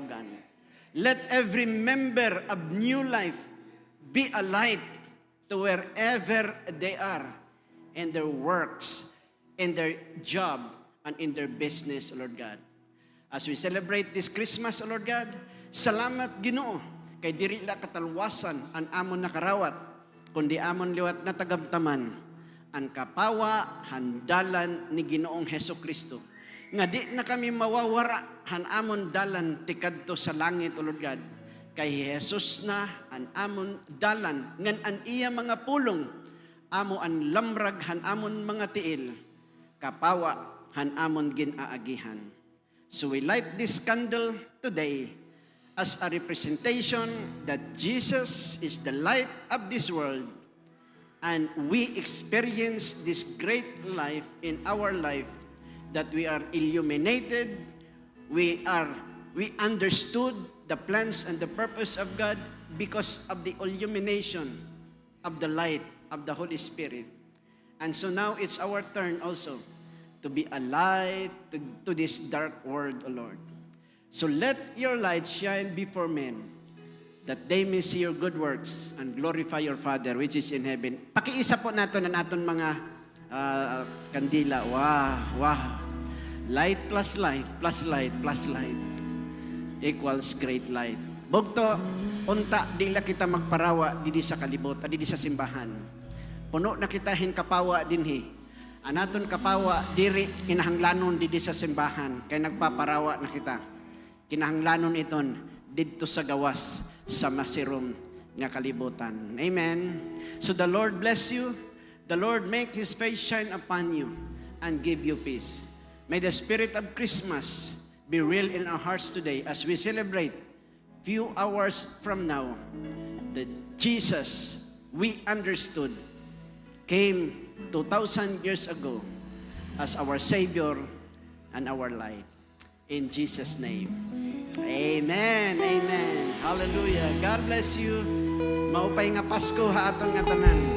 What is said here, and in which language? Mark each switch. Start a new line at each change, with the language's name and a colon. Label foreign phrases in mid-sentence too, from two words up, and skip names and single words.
English: Let every member of New Life be a light to wherever they are in their works, in their job, and in their business, O Lord God. As we celebrate this Christmas, O Lord God,
Waray: salamat Ginoo, kay diri la katalwasan ang amon nakarawat, kundi amon liwat na tagamtaman, ang kapawa, handalan ni Ginoong Hesus Kristo. Nga di na kami mawawara, han amon dalan tikadto sa langit,
English: O Lord God.
Waray: Kay Jesus na ang amon dalan, ngan an iya mga pulong, amo an lamrag han amon mga tiil, kapawa han amon ginaagihan.
English: So we light this candle today as a representation that Jesus is the light of this world, and we experience this great life in our life, that we are illuminated, we understood the plans and the purpose of God because of the illumination of the light of the Holy Spirit. And so now it's our turn also to be a light to this dark world, O Lord. So let your light shine before men, that they may see your good works and glorify your Father which is in heaven.
Waray: Pakiisa po nato na naton mga kandila.
English: Wow. Light plus light plus light plus light equals great light.
Waray: Bugto, unta, di la kita magparawa didi sa kalibot, didi sa simbahan. Puno na kita kapawa dinhi. Anaton kapawa, diri kinahanglanon didi sa simbahan, kay nagpaparawa na kita. Kinahanglanon iton didto sa gawas sa masirom nga kalibutan.
English: Amen. So the Lord bless you. The Lord make His face shine upon you and give you peace. May the spirit of Christmas be real in our hearts today as we celebrate few hours from now that Jesus, we understood, came 2,000 years ago as our Savior and our light. In Jesus' name. Amen. Amen. Hallelujah. God bless you.
Waray: Maupay nga Pasko ha aton nga tanan.